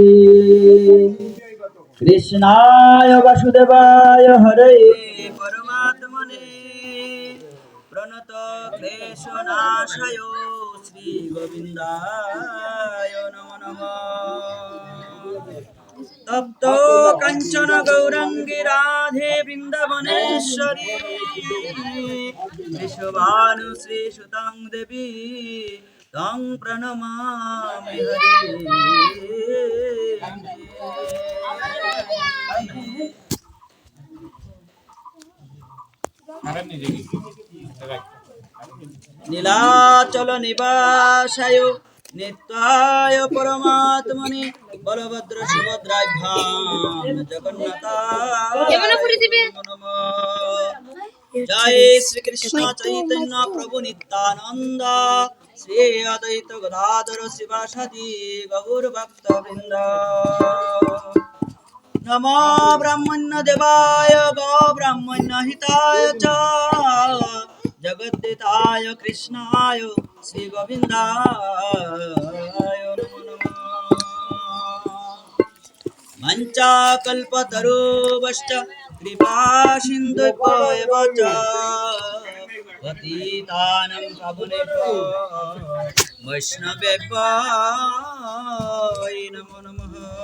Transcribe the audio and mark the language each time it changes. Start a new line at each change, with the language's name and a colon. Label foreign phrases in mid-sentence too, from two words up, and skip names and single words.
Sanskrit: कृष्णाय वासुदेवाय हरे परमात्मने प्रणत क्लेशनाशाय श्रीगोविन्दाय नमो नमः। तप्त काञ्चन गौराङ्गी राधे वृन्दावनेश्वरी वृषभानुश्रीसुतां देवी तं प्रणमामि हरे। নীলাচল নিবাসায় নিত্যায় পরমাত্মনে বলভদ্র সুভদ্রাভ্যাম জগন্নাথায় নমঃ। জয় শ্রীকৃষ্ণ চৈতন্য প্রভু নিত্যানন্দ শ্রী অদ্বৈত গদাধর শিবাসাদি গৌর ভক্তবৃন্দ। नमो ब्रह्मण्य देवाय गो ब्रह्मण्य हिताय च जगद्दिताय कृष्णाय श्री गोविन्दाय नमो नमः। मञ्चाकल्पतरुश्च कृपा सिन्धुभ्येव च पतितानां पावनेभ्यो वैष्णवेभ्यो नमो नमः।